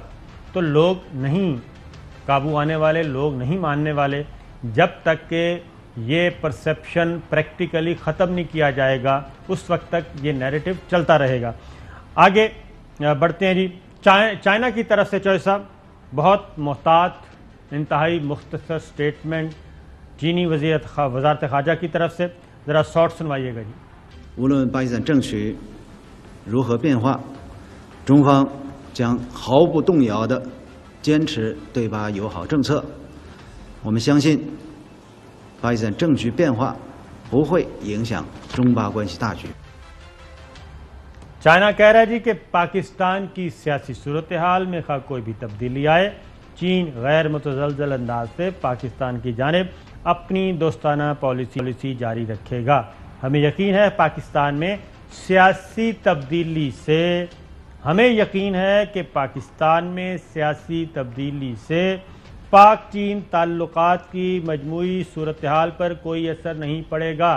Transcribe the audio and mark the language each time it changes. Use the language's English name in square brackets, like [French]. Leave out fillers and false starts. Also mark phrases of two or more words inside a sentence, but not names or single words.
[Urdu] تو لوگ نہیں قابو آنے والے, لوگ نہیں ماننے والے جب تک کہ یہ [English] perception practically [Urdu] ختم نہیں کیا جائے گا. اس وقت تک یہ نیریٹو چلتا رہے گا. آگے بڑھتے ہیں جی. چائنا کی طرف سے چوہے صاحب بہت محتاط, انتہائی مختصر سٹیٹمنٹ چینی وزارت خارجہ کی طرف سے, ذرا شارٹ سنوائیے گا جی. [Chinese] 无论巴基斯坦政局如何变化，中方将毫不动摇地坚持对巴友好政策。我们相信，巴基斯坦政局变化不会影响中巴关系大局。 [Urdu] چائنا کہہ رہا ہے جی کہ پاکستان کی سیاسی صورتحال میں خواہ کوئی بھی تبدیلی آئے, چین غیر متزلزل انداز سے پاکستان کی جانب اپنی دوستانہ پالیسی جاری رکھے گا. ہمیں یقین ہے پاکستان میں سیاسی تبدیلی سے, ہمیں یقین ہے کہ پاکستان میں سیاسی تبدیلی سے پاک چین تعلقات کی مجموعی صورتحال پر کوئی اثر نہیں پڑے گا.